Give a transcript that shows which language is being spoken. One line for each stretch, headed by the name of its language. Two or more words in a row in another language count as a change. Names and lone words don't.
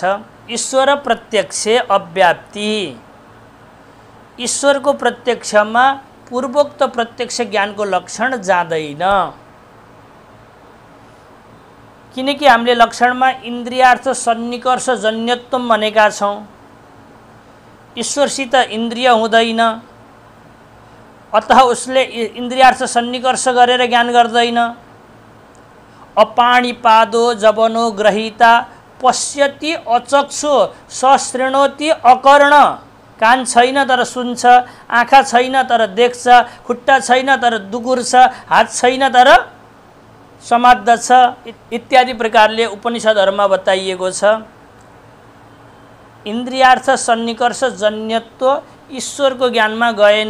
Nepali: ईश्वर प्रत्यक्ष अव्याप्ति। ईश्वरको प्रत्यक्षमा पूर्वोक्त प्रत्यक्ष ज्ञानको लक्षण जाँदैन, किनकि हामीले लक्षणमा
Sanskrit: इन्द्रियार्थ सन्निकर्ष जन्यत्व
Nepali: भनेका छौँ। ईश्वरसित इन्द्रिय हुँदैन, अतः उसले
Sanskrit: इन्द्रियार्थ सन्निकर्ष
Nepali: गरेर ज्ञान गर्दैन।
Sanskrit: अपाणिपादो जबनो ग्रहीता पश्यति अचक्षु सशृणोति अकर्ण।
Nepali: कान छैन तर सुन्छ, आँखा छैन तर देख्छ, खुट्टा छैन तर दुगुर्छ, हात छैन तर समात्दछ, इत्यादि प्रकारले उपनिषदहरूमा बताइएको छ।
Sanskrit: इन्द्रियार्थ सन्निकर्ष जन्यत्व
Nepali: ईश्वरको ज्ञानमा गएन।